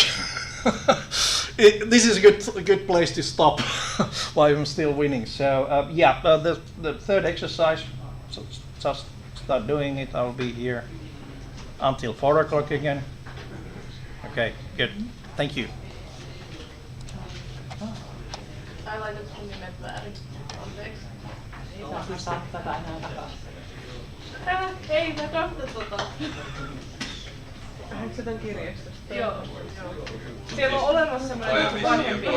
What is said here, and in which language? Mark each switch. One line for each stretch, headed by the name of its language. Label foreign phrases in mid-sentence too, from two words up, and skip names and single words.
English: This is a good place to stop while I'm still winning. So the third exercise. So just start doing it. I'll be here until 4 o'clock again. Okay, good. Thank you.
Finnish: Ai laitat sun nimet väärin. Anteeksi. Ei saa tätä enää takaisin. Ei, mä katson tota. Onko se tän kirjastosta? Joo. Siellä on olemassa semmoinen vanhempi.